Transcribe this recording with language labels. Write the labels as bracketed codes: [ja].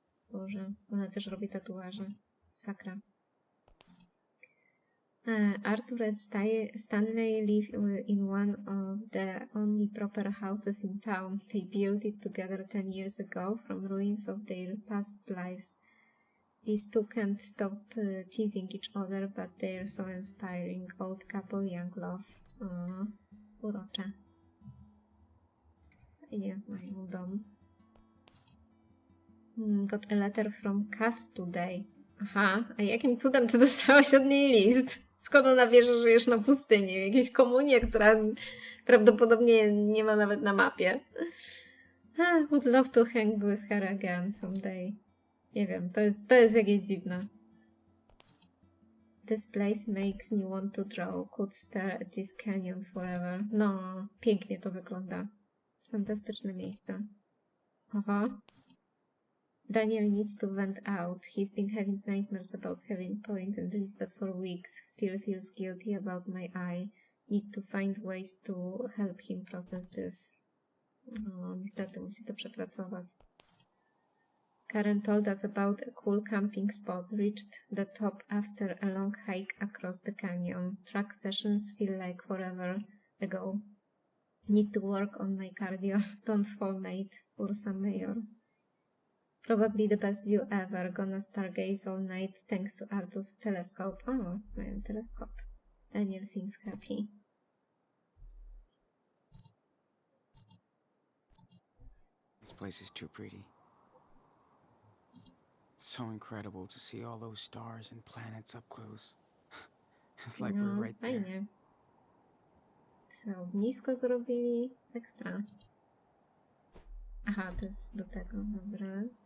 [pl] Boże, ona też robi tatuaże. Sakra. [en] Arthur and Stanley live in one of the only proper houses in town. They built it together 10 years ago from ruins of their past lives. These two can't stop teasing each other, but they're so inspiring. Old couple, young love. [pl] Urocze. Fajnie, mają dom. [en] Got a letter from Cass today. [pl] Aha, a jakim cudem ty dostałaś od niej list? Skąd ona wie, że żyjesz na pustyni? W jakiejś komunie, która prawdopodobnie nie ma nawet na mapie. [en] Would love to hang with her again someday. [pl] Nie wiem, to jest jakieś dziwne. [en] This place makes me want to draw. Could stare at this canyon forever. [pl] No, pięknie to wygląda. Fantastyczne miejsce. Aha. [en] Daniel needs to vent out. He's been having nightmares about Having Point and Lisbeth for weeks. Still feels guilty about my eye. Need to find ways to help him process this. [pl] No, niestety musi to przepracować. [en] Karen told us about a cool camping spot. Reached the top after a long hike across the canyon. Track sessions feel like forever ago. Need to work on my cardio. Don't fall, mate. Ursa Mayor. Probably the best view ever. Gonna stargaze all night thanks to Arthur's telescope. Oh, [pl] mają teleskop. [en] Daniel seems happy. This place is too pretty. So incredible to see all those stars and planets up close. It's like we're right there. [pl] Fajnie. Co, nisko zrobili? Ekstra. Aha, to jest do tego, dobra.